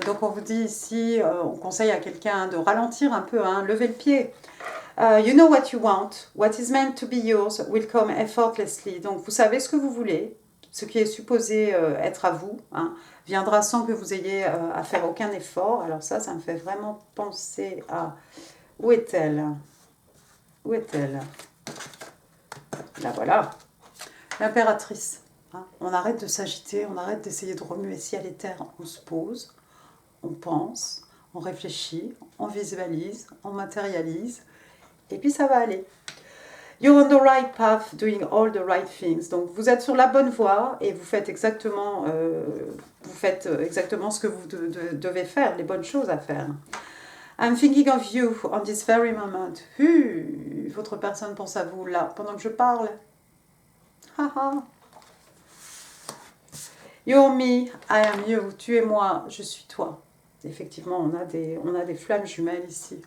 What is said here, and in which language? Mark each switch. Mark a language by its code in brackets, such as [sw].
[fr] Donc on vous dit ici, on conseille à quelqu'un de ralentir un peu, hein, lever le pied. [en] You know what you want. What is meant to be yours will come effortlessly. [fr] Donc vous savez ce que vous voulez. Ce qui est supposé être à vous, hein, viendra sans que vous ayez à faire aucun effort. Alors ça me fait vraiment penser à... Où est-elle? Où est-elle? Là voilà. L'impératrice. Hein. On arrête de s'agiter, on arrête d'essayer de remuer ciel et terre. On se pose, on pense, on réfléchit, on visualise, on matérialise. Et puis ça va aller. [en] You're on the right path, doing all the right things. [fr] Donc vous êtes sur la bonne voie et vous faites exactement ce que vous devez faire, les bonnes choses à faire. [en] I'm thinking of you on this very moment. [fr] Votre personne pense à vous là, pendant que je parle. [en] You're me, I am you. [fr] Tu es moi, je suis toi. Effectivement, on a des flammes jumelles ici.